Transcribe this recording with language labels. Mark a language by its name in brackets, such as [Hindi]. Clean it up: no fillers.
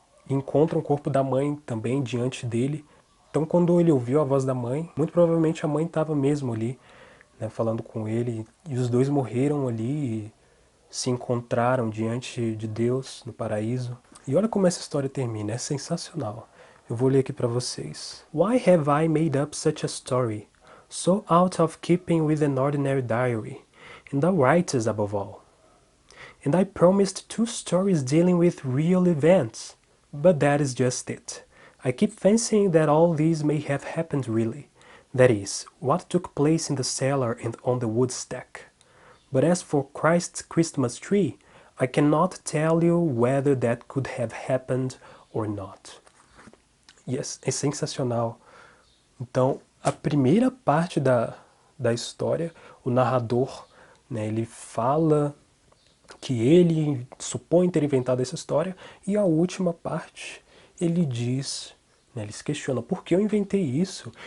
[Portuguese] E encontra o corpo da mãe também diante dele. Então, quando ele ouviu a voz da mãe, muito provavelmente a mãe estava mesmo ali, né, falando com ele. E os dois morreram ali e se encontraram diante de Deus no paraíso. E olha como essa história termina, é sensacional. Eu vou ler aqui para vocês. [English] Why have I made up such a story, so out of keeping with an ordinary diary, and the writers above all? And I promised 2 stories dealing with real events, but that is just it. I keep fancying that all these may have happened really. That is, what took place in the cellar and on the wood stack. But as for Christ's Christmas tree, I cannot tell you whether that could have happened or not. [Portuguese] E é sensacional. Então, a primeira parte da história, o narrador, né, ele fala que ele supõe ter inventado essa história, e a última parte ele diz, né, ele se questiona, por que eu inventei isso?